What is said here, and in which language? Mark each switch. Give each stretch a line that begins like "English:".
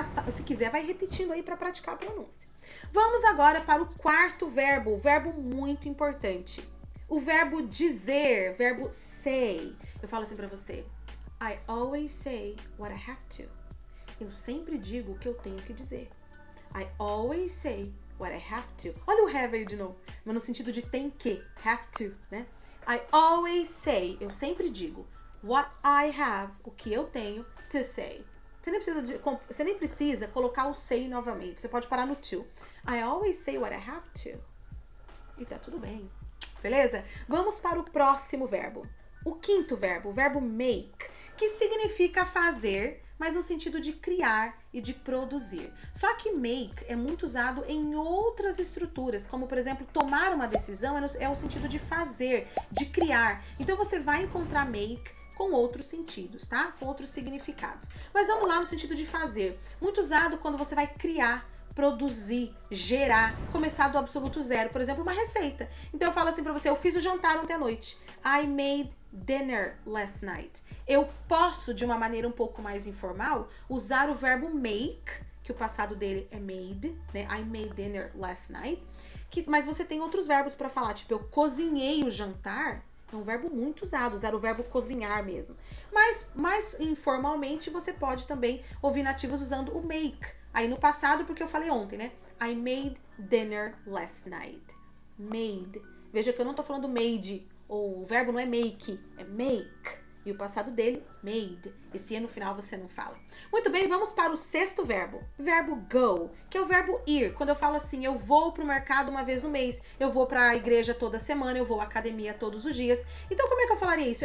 Portuguese: Se quiser, vai repetindo aí para praticar a pronúncia. Vamos agora para o quarto verbo, verbo muito importante. O verbo dizer, verbo say. Eu falo assim para você:
English: I always say what I have to.
Portuguese: Eu sempre digo o que eu tenho que dizer.
English: I always say what I have to.
Portuguese: Olha o have aí de novo, mas no sentido de tem que, have to, né?
English: I always say,
Portuguese: eu sempre digo,
English: what I have,
Portuguese: o que eu tenho,
English: to say.
Portuguese: Você nem precisa colocar o say novamente, você pode parar no to.
English: I always say what I have to.
Portuguese: E tá tudo bem, beleza? Vamos para o próximo verbo. O quinto verbo, o verbo make, que significa fazer, mas no sentido de criar e de produzir. Só que make é muito usado em outras estruturas, como por exemplo, tomar uma decisão é o sentido de fazer, de criar. Então você vai encontrar make com outros sentidos, tá? Com outros significados. Mas vamos lá no sentido de fazer. Muito usado quando você vai criar, produzir, gerar, começar do absoluto zero. Por exemplo, uma receita. Então eu falo assim pra você, eu fiz o jantar ontem à noite.
English: I made dinner last night.
Portuguese: Eu posso, de uma maneira um pouco mais informal, usar o verbo make, que o passado dele é made, né?
English: I made dinner last night.
Portuguese: Mas você tem outros verbos pra falar, tipo, eu cozinhei o jantar. É um verbo muito usado, usar o verbo cozinhar mesmo. Mas mais informalmente, você pode também ouvir nativos usando o make. Aí no passado, porque eu falei ontem, né?
English: I made dinner last night. Made.
Portuguese: Veja que eu não tô falando made. Ou o verbo não é make, é make. E o passado dele, made. Esse no final você não fala. Muito bem, vamos para o sexto verbo. Verbo go, que é o verbo ir. Quando eu falo assim, eu vou pro mercado uma vez no mês, eu vou pra igreja toda semana, eu vou à academia todos os dias. Então como é que eu falaria isso?